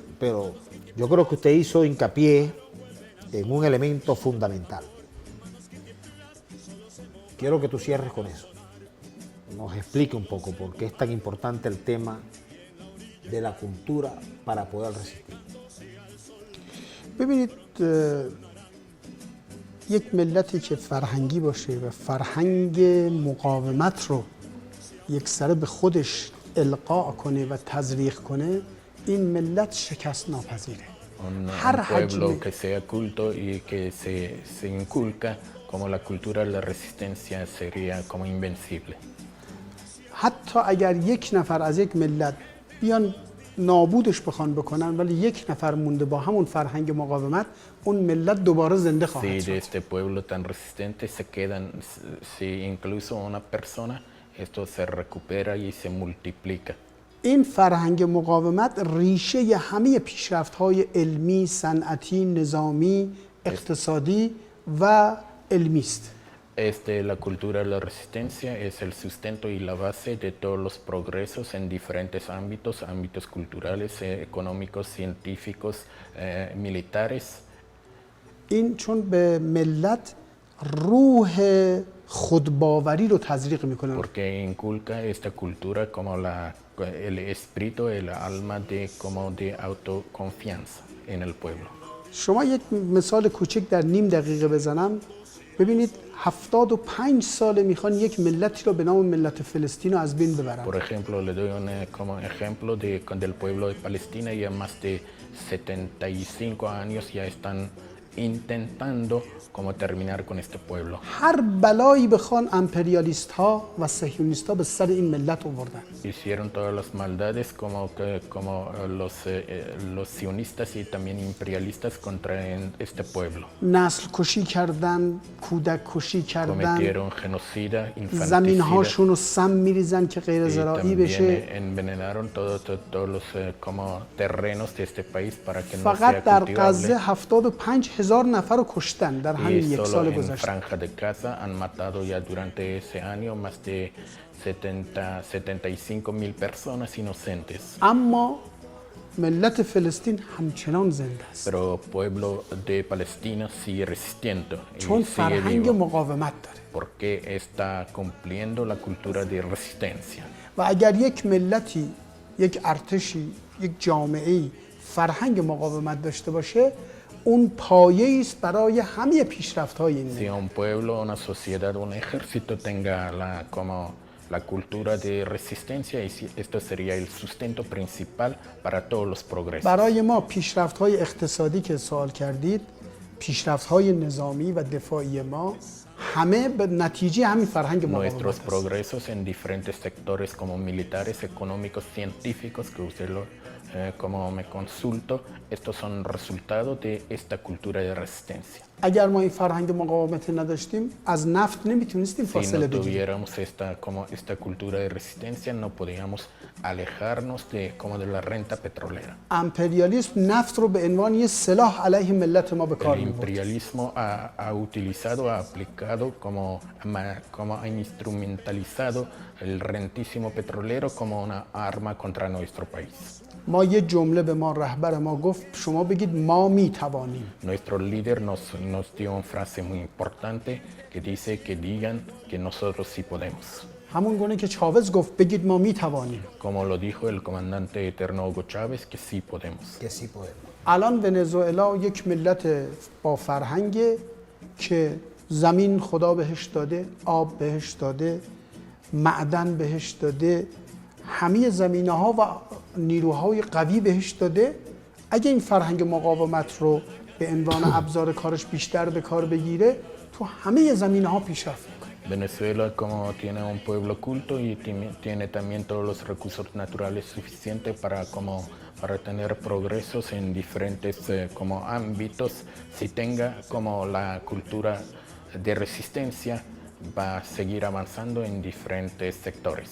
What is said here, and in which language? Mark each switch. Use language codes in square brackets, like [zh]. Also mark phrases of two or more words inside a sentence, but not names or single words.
[es] pero yo creo que usted hizo hincapié en un elemento fundamental. Quiero que tú cierres con eso. Nos explique un poco por qué es tan importante el tema de la cultura para poder resistir. [fa] ببینید یک ملتی که فرهنگی باشه و فرهنگ مقاومت رو یک سره به خودش القا کنه و تزریق کنه این ملت شکست ناپذیره [es] Un [fa] هر [es] pueblo [fa] حجم [es] que sea culto y que se inculca como la cultura de la resistencia sería como invencible. [fa] حتی اگر یک نفر از یک ملت بیان نابودش بخوان بکنن ولی یک نفر مونده با همون فرهنگ مقاومت اون ملت دوباره زنده [es] Si [fa] خواهد [es] de [fa] شد [es] este pueblo tan resistente se quedan, si incluso una persona, esto se recupera y se multiplica. [fa] این فرهنگ مقاومت ریشه همه پیشرفت‌های علمی، صنعتی، نظامی، اقتصادی و علمی است. [es] La cultura de la resistencia es el sustento y la base de todos los progresos en diferentes ámbitos, ámbitos culturales, económicos, científicos, militares. [fa] این چون به ملت روح خودباوری رو تزریق میکنه. [es] Porque inculca esta cultura como el espíritu, el alma de autoconfianza en el pueblo. [fa] شما یک مثال کوچک در نیم دقیقه بزنم ببینید 75 ساله میخوان یک ملتی رو به نام ملت فلسطین رو از بین ببرن. [es] Por ejemplo, le doy como ejemplo del pueblo de Palestina, ya más de 75 años ya están intentando como terminar con este pueblo. [fa] هر بلایی بخوان امپریالیست ها و صهیونیست ها به سر این ملت آوردن. [es] Hicieron todas las maldades como los sionistas y también imperialistas contra este pueblo. [fa] نسل کشی کردن، کودک کشی کردن، [es] Cometieron genocida, [fa] زمین [es] infanticida [fa] هاشون رو سم میریزن که غیر [es] y [fa] زراعی [es] también [fa] بشه. [es] envenenaron todos los como terrenos de este país para que no [fa] فقط [es] sea [fa] در [es] cultivable. [fa] غزه 75,000 نفر رو کشتن در همین [es] Y [fa] یک [es] solo [fa] سال [es] en [fa] گذشته. [es] Franja de Gaza han matado ya durante ese año más de 75,000 personas inocentes. [fa] اما ملت فلسطین همچنان زنده است. [es] Pero pueblo de Palestina sigue resistiendo y [fa] چون [es] sigue [fa] فرهنگ [es] vivo [fa] مقاومت داره. [es] porque está cumpliendo la cultura de resistencia. [fa] و اگر یک ملتی، یک ارتشی، یک جامعه‌ای فرهنگ مقاومت داشته باشه اون پایه‌ای است برای همه پیشرفت‌های این [es] Si [fa] ملت. [es] un pueblo, una sociedad, un ejército tenga la cultura de resistencia, y esto sería el sustento principal para todos los progresos. [fa] برای ما پیشرفت‌های اقتصادی که سوال کردید، پیشرفت‌های نظامی و دفاعی ما همه به نتیجه همین فرهنگ مقاومت [es] Nuestros [fa] است. [es] progresos en diferentes sectores como militares, económicos, científicos, que usted como me consulto, estos son resultado de esta cultura de resistencia. [fa] اگر ما این فرهنگ مقاومت نداشتیم از نفت نمیتونستیم [es] Si [fa] فاصله [es] no [fa] بگیریم. [es] tuviéramos esta cultura de resistencia, no podíamos alejarnos de la renta petrolera. [fa] امپریالیسم نفت رو به عنوان یه سلاح علیه ملت ما به کار [es] El [fa] می‌برد. [es] imperialismo ha utilizado, ha aplicado, como ha instrumentalizado el rentísimo petrolero como una arma contra nuestro país. [fa] ما یه جمله به ما رهبر ما گفت شما بگید ما میتوانیم. [es] Nuestro líder nos dio una frase muy importante que dice que digan que nosotros sí podemos. [fa] همون گونه که چاوز گفت بگید ما میتوانیم. [es] Como lo dijo el comandante eterno Hugo Chávez, que sí podemos. Que sí podemos. [fa] الان ونزوئلا یک ملت با فرهنگه که زمین خدا بهش داده، آب بهش داده، معدن بهش داده، همه زمینه ها و نیروهای قوی بهش داده. اگه این فرهنگ مقاومت رو به عنوان ابزار کارش بیشتر به کار بگیره تو همه زمینه‌ها پیشرفت می‌کنه. [es] Venezuela, como tiene un pueblo culto y tiene también todos los recursos naturales suficientes para tener progresos en diferentes como ámbitos, si tenga como la cultura de resistencia, va a seguir avanzando en diferentes sectores.